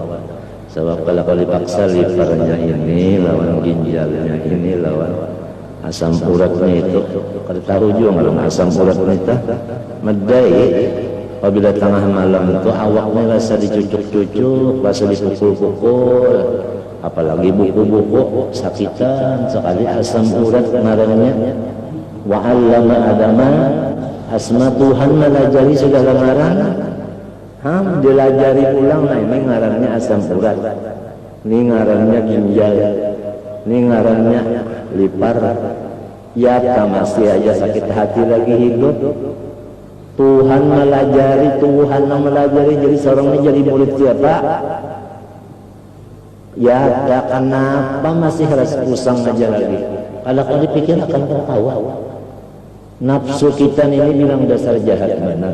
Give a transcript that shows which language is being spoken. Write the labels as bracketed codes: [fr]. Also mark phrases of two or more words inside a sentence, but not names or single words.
[bjn] Sebab kalau dipaksa livernya ini lawan ginjalnya ini lawan asam uratnya itu. Kalau tahu juga kalau asam uratnya itu medai. Apabila tengah malam itu awaknya rasa dicucuk-cucuk, rasa dipukul-pukul. Apalagi buku-buku sakitan sekali asam urat ngarannya. [ar] Wa 'allama adama asma [bjn] Tuhan melajari sudah ngaran. Dilajari pulang, nah ini ngarannya asam urat, ini ngarannya ginjal, ini ngarannya lipar. Ya masih aja sakit hati lagi hidup. Tuhan melajari jadi seorang ini jadi murid siapa? Ya kenapa masih harus pusang aja lagi? Kalau dipikir akan tertawa. Nafsu kita ini bilang dasar jahat benar.